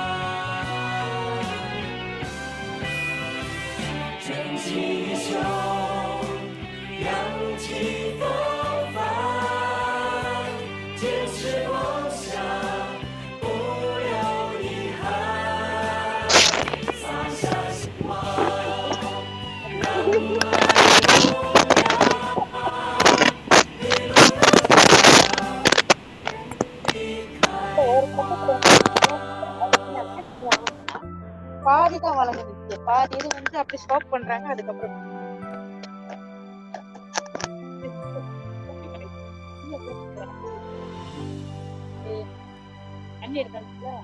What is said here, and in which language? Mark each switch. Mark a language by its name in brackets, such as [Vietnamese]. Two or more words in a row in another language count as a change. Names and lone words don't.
[Chinese] 卷起袖，扬起风帆，坚持梦想，不留遗憾，撒下希望，让爱萌芽，一路离开花。 [Tamil] பாதி தான் வளர்ந்துருச்சு பாதி இது அப்படி ஸ்டாப் பண்றாங்க அதுக்கப்புறம் தண்ணி எடுத்தாச்சுல